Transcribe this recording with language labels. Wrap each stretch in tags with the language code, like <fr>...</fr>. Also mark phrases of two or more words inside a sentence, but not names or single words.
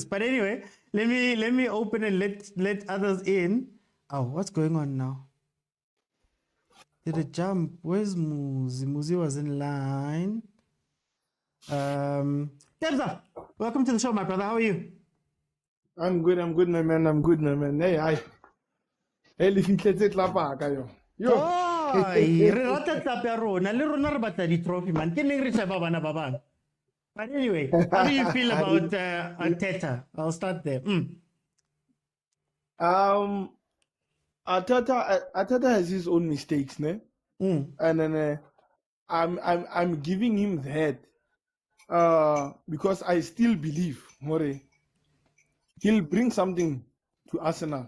<en>But anyway, let me open and let others in. Oh, what's going on now? Did it jump? Where's Muzi? Muzi was in line. Debza, welcome to the show, my brother. How are you? I'm good, my man. Hey, hi.</en> <st>Hey, lifitletse tlapa ka yo.</st> <en>Yo.</en> <st>Oh, re rata tlapa ya rona. Le rona re batla di-trophy, man. Ke neng re sheba bana ba bang.</st> <en>But anyway, how do you feel about Arteta? I'll start there. Arteta has his own mistakes, ne? And then I'm giving him that because I still believe, More, he'll bring something to Arsenal.</en>